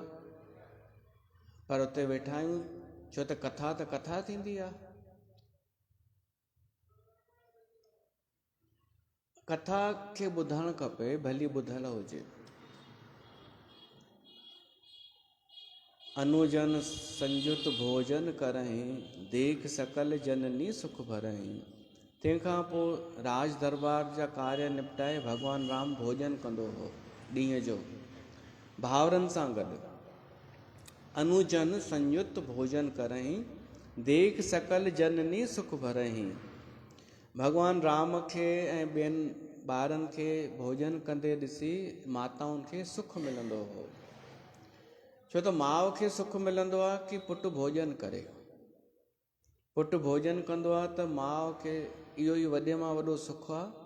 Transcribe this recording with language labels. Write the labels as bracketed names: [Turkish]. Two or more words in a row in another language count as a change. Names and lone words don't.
[Sindhi] पर उते वेठा आहियूं छो त कथा थींदी आहे। कथा खे ॿुधणु खपे, भली ॿुधल हुजे। [Awadhi] अनुजन संयुत भोजन करहीं, देख सकल जननी सुख भरहीं। [Sindhi] तंहिंखां पोइ राज दरबार जा कार्य निपटाए भॻवानु राम भोजन कंदो हो ॾींहं जो भावरनि सां गॾु। [Awadhi] अनुजन संयुत भोजन करहीं, देख सकल जननी सुख भरहीं। [Sindhi] भॻवानु राम खे ऐं ॿियनि ॿारनि खे भोजन कंदे ॾिसी माताउनि खे सुख मिलंदो हो। छो त माउ खे सुख मिलंदो आहे कि पुटु भोजन करे। पुटु भोजन कंदो आहे त माउ खे इहो ई वॾे मां वॾो सुख आहे।